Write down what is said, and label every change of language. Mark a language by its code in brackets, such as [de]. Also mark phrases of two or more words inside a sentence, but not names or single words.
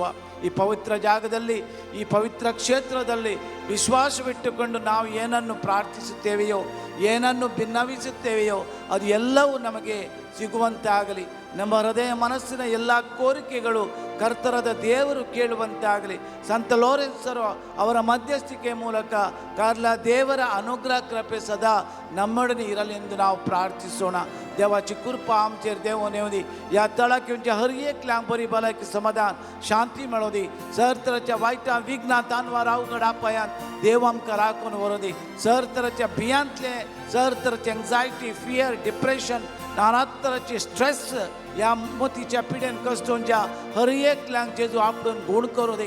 [kn] ಈ ಪವಿತ್ರ ಜಾಗದಲ್ಲಿ, ಈ ಪವಿತ್ರ ಕ್ಷೇತ್ರದಲ್ಲಿ ವಿಶ್ವಾಸವಿಟ್ಟುಕೊಂಡು ನಾವು ಏನನ್ನು ಪ್ರಾರ್ಥಿಸುತ್ತೇವೆಯೋ, ಏನನ್ನು ಭಿನ್ನವಿಸುತ್ತೇವೆಯೋ ಅದು ಎಲ್ಲವೂ ನಮಗೆ ಸಿಗುವಂತಾಗಲಿ. ನಮ್ಮ ಹೃದಯ ಮನಸ್ಸಿನ ಎಲ್ಲ ಕೋರಿಕೆಗಳು ಕರ್ತರಾದ ದೇವರು ಕೇಳುವಂತಾಗಲಿ. ಸಂತ ಲೋರೆನ್ಸರು ಅವರ ಮಧ್ಯಸ್ಥಿಕೆ ಮೂಲಕ ಕಾರ್ಲಾ ದೇವರ ಅನುಗ್ರಹ ಕೃಪೆ ಸದಾ ನಮ್ಮೊಡನೆ इरलेंदु ನಾವು ಪ್ರಾರ್ಥಿಸೋಣ. [kok] देवाची कृपा आमचेर देवून येवं दी. ह्या तळाक येवच्या हर एकल्यांक बरी भलायकी समाधान शांती मेळों दी. सर तराच्या वायटां विघ्नां तानवार अवघड आपायांत देव आमकां राखून व्हरों दी. सर तराच्या भियांतले, सर तराची [en] anxiety, fear, depression, [kok] नाना तराची स्ट्रेस ह्या मोतीच्या पिडेन कश्टोवच्या हर एकल्यांक जेजू आपणून गूण करूं दी.